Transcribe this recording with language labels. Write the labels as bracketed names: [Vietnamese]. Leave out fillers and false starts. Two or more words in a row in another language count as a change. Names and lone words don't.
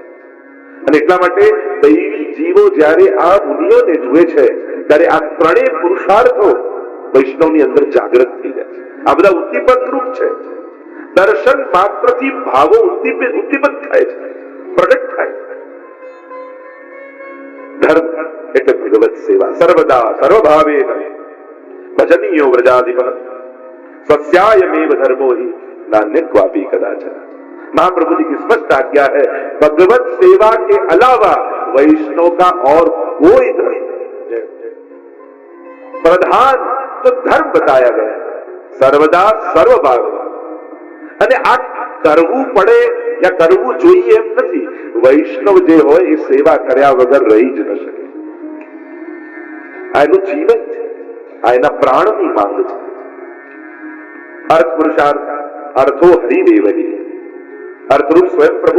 [Gujarati] અને એટલા માટે દૈવી જીવો જ્યારે આ મુનિઓને જુએ છે ત્યારે આ 3 પુરુષાર્થો વૈષ્ણવની અંદર જાગૃત થઈ જાય છે. આ બધા ઉદ્દીપક રૂપ છે. દર્શન માત્રથી ભાવો ઉદ્દીપિત થાય છે, પ્રગટ થાય છે. ધર્મ એટલે ભગવત સેવા. [Sanskrit] સર્વદા સર્વભાવે ભજનીયો વ્રજાધિપ સ્વસ્યાયમેવ ધર્મો हि नान्य क्वापि कदाचन. [Hindi] महाप्रभु जी की स्पष्ट आज्ञा है, भगवत सेवा के अलावा वैष्णव का और कोई धर्म, प्रधान तो धर्म बताया गया [Sanskrit] सर्वदा सर्वभाव. [Gujarati] અને આ કરવું પડે યા કરવું જોઈએ એમ નથી. વૈષ્ણવ જે હોય એ સેવા કર્યા વગર રહી જ ન શકે. આ એનું જીવન છે, આ એના પ્રાણની માંગ છે. અર્થ પુરુષાર્થ [Sanskrit] અર્થો હરિદેવહી, [Gujarati] અર્થરૂપ સ્વયં પ્રભુ.